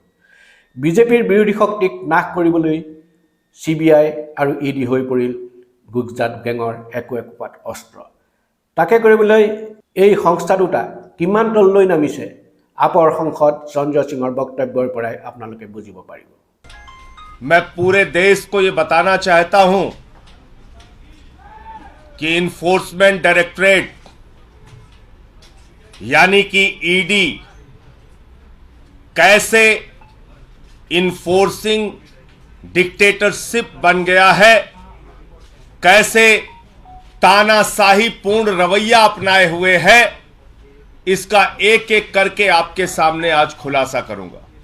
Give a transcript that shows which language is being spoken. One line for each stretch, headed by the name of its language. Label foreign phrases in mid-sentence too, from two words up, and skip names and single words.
Assamese: বিজেপিৰ বিৰোধী শক্তিক নাশ কৰিবলৈ CBI আৰু ED হৈ পৰিল গুজৰাট গেঙৰ একোপাত অস্ত্ৰ। তাকে কৰিবলৈ এই সংস্থা দুটা কিমান তললৈ নামিছে আপৰ সংসদ সঞ্জয় সিঙৰ বক্তব্যৰ পৰাই আপোনালোকে বুজিব পাৰিব।
Hindi: मैं पूरे देश को ये बताना चाहता हूं कि
English: enforcement directorate
Hindi: यानी कि ईडी कैसे
English: enforcing dictatorship
Hindi: बन गया है, कैसे तानाशाही पूर्ण रवैया अपनाए हुए है, इसका एक एक करके आपके सामने आज खुलासा करूंगा।